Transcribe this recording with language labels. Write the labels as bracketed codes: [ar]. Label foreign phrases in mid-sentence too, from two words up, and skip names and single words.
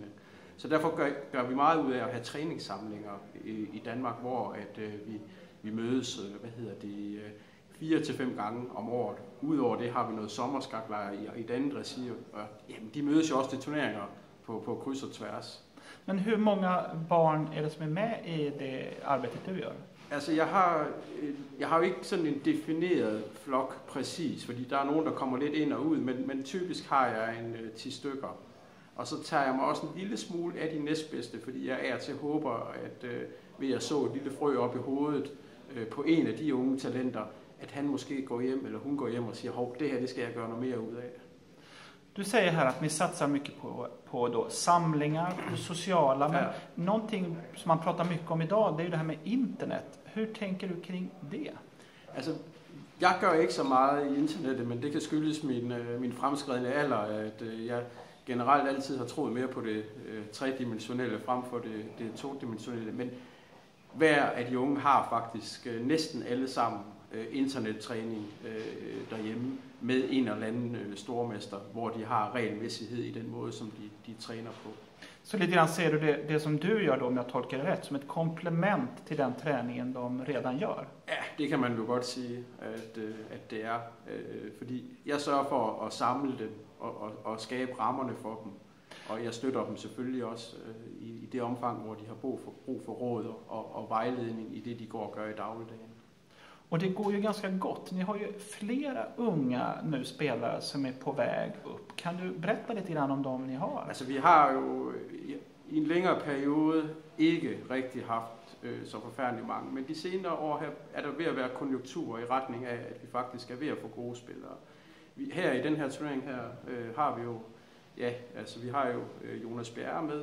[da] Så derfor gør vi meget ud af at have træningssamlinger i Danmark, hvor at vi mødes 4 til 5 gange om året. Udover det har vi noget sommerskaklejr i et andet regi. Og jamen, de mødes jo også til turneringer på kryds og tværs. [sv] Men hur många barn är det som är med i det arbetet du gör? [da] Altså, jeg har jo ikke sådan en defineret flok præcis, fordi der er nogen, der kommer lidt ind og ud, men typisk har jeg en 10 stykker. Og så tager jeg mig også en lille smule af de næstbedste, fordi jeg er til håber, at ved at så et lille frø op i hovedet på en af de unge talenter, at han måske går hjem, eller hun går hjem og siger, hov, det her det skal jeg gøre noget mere ud af. [sv] Du säger här att ni satsar mycket på då samlingar, på sociala, men någonting som man pratar mycket om idag, det är ju det här med internet. Hur tänker du kring det? [da] Altså, jeg gør ikke så meget i internettet, men det kan skyldes min fremskredne alder, at jeg generelt altid har troet mere på det tredimensionelle frem for det todimensionelle. Men hver af de unge har faktisk næsten alle sammen internettræning derhjemme med en eller anden stormester, hvor de har regelmæssighed i den måde, som de træner på. [sv] Så lite grann ser du det som du gör då, om jag tolkar det rätt, som ett komplement till den träningen de redan gör? [da] Ja, det kan man jo godt sige, at det er. Fordi jeg sørger for at samle dem og skabe rammerne for dem. Og jeg støtter dem selvfølgelig også i det omfang, hvor de har brug for råd og vejledning i det, de går og gør i dagligdagen. [sv] Och det går ju ganska gott. Ni har ju flera unga nu spelare som är på väg upp. Kan du berätta lite grann om dem ni har? [da] Altså vi har jo i en længere periode ikke rigtig haft så forfærdeligt mange. Men de senere år her er der ved at være konjunkturer i retning af, at vi faktisk er ved at få gode spillere. Her i den her turnering her har vi jo, vi har jo Jonas Bjerre med.